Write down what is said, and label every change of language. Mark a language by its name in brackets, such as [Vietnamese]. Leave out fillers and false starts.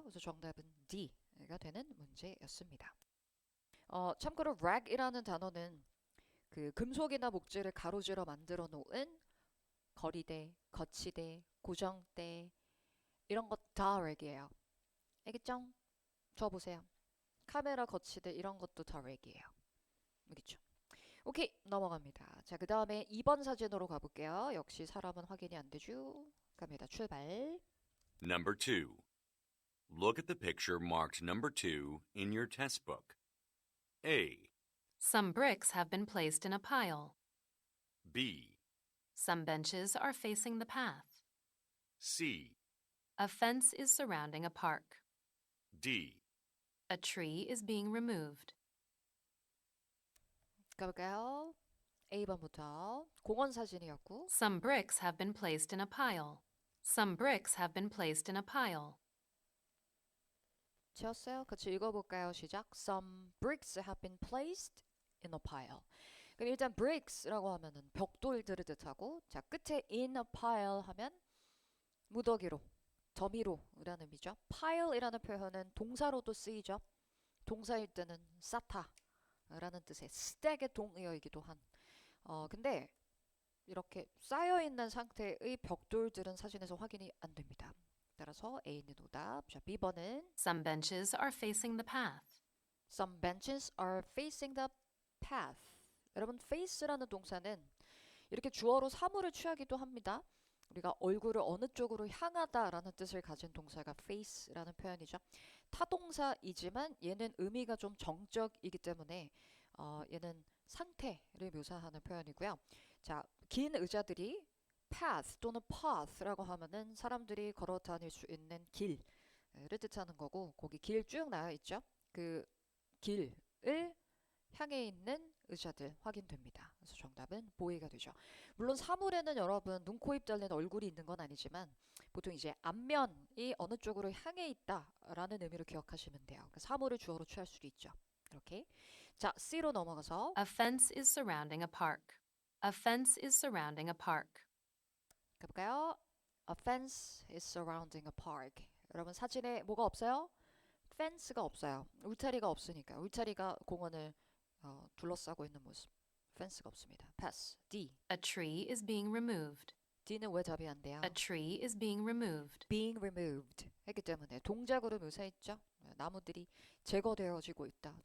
[Korean] 그래서 정답은 D가 되는 문제였습니다. 참고로 rack이라는 단어는 그 금속이나 목재를 가로질러 만들어 놓은 거리대, 거치대, 고정대 이런 것 다 rack이에요. 알겠죠? 저 보세요. 카메라 거치대 이런 것도 다 rack이에요. 알겠죠? 오케이, 넘어갑니다. 자, 그 다음에 2번 사진으로 가볼게요. 역시 사람은 확인이 안 되죠. 갑니다. 출발. [English] Number 2. Look at the picture marked number 2 in your test book. A, Some bricks have been placed in a pile. B, Some benches are facing the path. C, A fence is surrounding a park. D. A tree is being removed. [Korean] 가볼까요? A번부터 공원 사진이었고 [English] Some bricks have been placed in a pile. Some bricks have been placed in a pile. [Korean] 지었어요? 같이 읽어볼까요? 시작. [English] Some bricks have been placed in a pile. [Korean] 그럼 일단 bricks라고 하면은 벽돌들을 뜻하고 자 끝에 [English] in a pile [Korean] 하면 무더기로, 더미로라는 의미죠. pile이라는 표현은 동사로도 쓰이죠. 동사일 때는 쌓다라는 뜻의 stack의 동의어이기도 한. 근데 이렇게 쌓여있는 상태의 벽돌들은 사진에서 확인이 안 됩니다. 따라서 A는 오답. 자, B번은 [English] Some benches are facing the path. Some benches are facing the path. [Korean] 여러분, face라는 동사는 이렇게 주어로 사물을 취하기도 합니다. 우리가 얼굴을 어느 쪽으로 향하다라는 뜻을 가진 동사가 face라는 표현이죠. 타동사이지만 얘는 의미가 좀 정적이기 때문에 얘는 상태를 묘사하는 표현이고요. 자, 긴 의자들이 path 또는 path라고 하면은 사람들이 걸어 다닐 수 있는 길을 뜻하는 거고 거기 길 쭉 나와 있죠. 그 길을 향해 있는 의자들 확인됩니다. 그래서 정답은 보이가 되죠. 물론 사물에는 여러분 눈, 코, 입 달린 얼굴이 있는 건 아니지만 보통 이제 앞면이 어느 쪽으로 향해 있다라는 의미로 기억하시면 돼요. 그러니까 사물을 주어로 취할 수도 있죠. 이렇게. 자, C로 넘어가서 [English] A fence is surrounding a park. A fence is surrounding a park. [Korean] 가볼까요? [English] A fence is surrounding a park. [Korean] 여러분 사진에 뭐가 없어요? 펜스가 없어요. 울타리가 없으니까. 울타리가 공원을 둘러싸고 있는 모습. 펜스가 없습니다. pass. D. [English] A tree is being removed. [Korean] D는 왜 답이 안 돼요? [English] A tree is being removed. being removed [Korean] 했기 때문에 동작으로 묘사했죠. 나무들이 제거되어지고 있다.